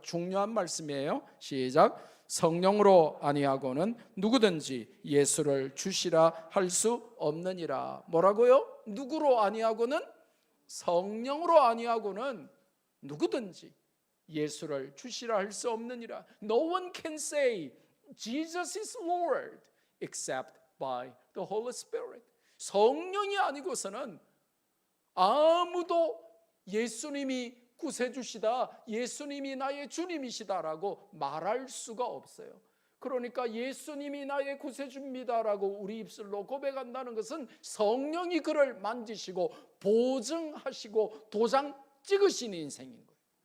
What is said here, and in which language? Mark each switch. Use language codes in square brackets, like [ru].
[ko] 중요한 말씀이에요. 시작. 성령으로 아니하고는 누구든지 예수를 주시라 할 수 없느니라. 뭐라고요? 누구로 아니하고는? 성령으로 아니하고는 누구든지 예수를 주시라 할 수 없느니라. [en] No one can say Jesus is Lord except by the Holy Spirit. [ko] 성령이 아니고서는 아무도 예수님이 구세주시다, 예수님이 나의 주님이시다라고 말할 수가 없어요. 그러니까 예수님이 나의 구세주입니다라고 우리 입술로 고백한다는 것은 성령이 그를 만지시고 보증하시고 도장 찍으신 인생인 거예요.